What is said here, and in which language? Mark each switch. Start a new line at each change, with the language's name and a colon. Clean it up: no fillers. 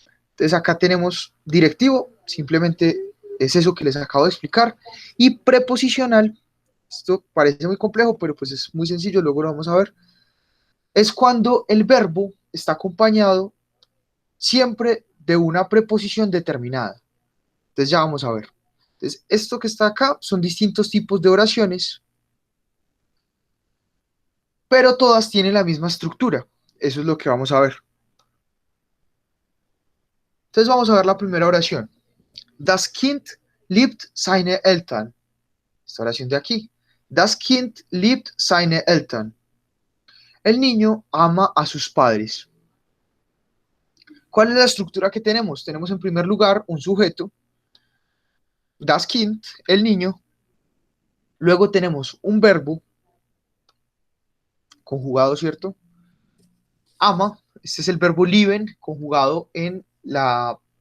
Spanish: Entonces, acá tenemos directivo, simplemente es eso que les acabo de explicar, y preposicional, esto parece muy complejo, pero pues es muy sencillo, luego lo vamos a ver, es cuando el verbo está acompañado siempre de una preposición determinada. Entonces ya vamos a ver. Entonces, esto que está acá son distintos tipos de oraciones, pero todas tienen la misma estructura. Eso es lo que vamos a ver. Entonces vamos a ver la primera oración.
German: Das Kind liebt seine Eltern.
Spanish: Esta oración de aquí.
German: Das Kind liebt seine Eltern.
Spanish: El niño ama a sus padres. ¿Cuál es la estructura que tenemos? Tenemos en primer lugar un sujeto,
German: das Kind,
Spanish: el niño. Luego tenemos un verbo conjugado, ¿cierto? Ama, este es el verbo lieben, conjugado en la